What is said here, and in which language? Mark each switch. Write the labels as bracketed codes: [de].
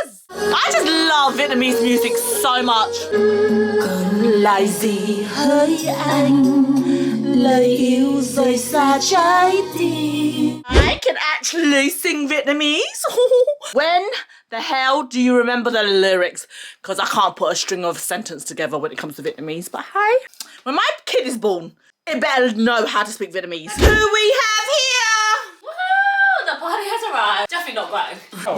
[en] I just love Vietnamese music so much. [vi] Còn lại gì hỡi anh, lời yêu rời xa trái tim. [en] I can actually sing Vietnamese. When the hell do you remember the lyrics? Because I can't put a string of a sentence together when it comes to Vietnamese. But hey, when my kid is born, it better know how to speak Vietnamese. Who we have here? Woohoo! The party has arrived. Definitely not going.